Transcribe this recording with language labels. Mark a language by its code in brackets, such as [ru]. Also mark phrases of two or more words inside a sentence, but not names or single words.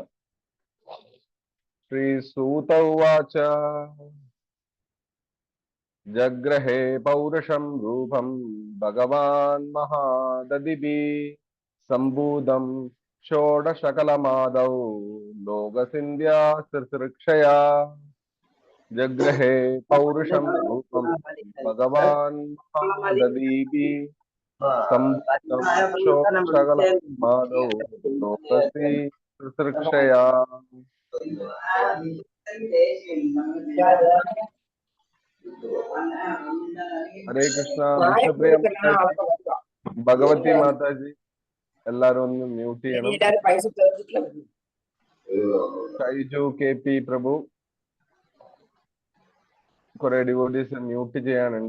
[sa] ശ്രീ സൂത ഉവാച ജഗ്രഹേ പൗരുഷം രൂപം ഭഗവാൻ മഹാദദിഭി സംഭൂതം ഷോഡശകലമാദൗ ലോകസിന്ധ്യാ ശുശ്രൂഷയാ. जग्रहे पौरुषं रूपं भगवान् महाददीपि सम्भूतं षोडशकलं माधौ लोकसि ശുശ്രൂഷയാ. [ml] ഹരേ കൃഷ്ണ. വിശ്വപ്രിയ മാതാജി, ഭഗവതി മാതാജി, എല്ലാരും ഒന്ന് മ്യൂട്ട് ചെയ്യണം. ഷൈജു കെ പി പ്രഭു, കുറെ ഡിവോട്ടീസ് മ്യൂട്ട് ചെയ്യാനുണ്ട്.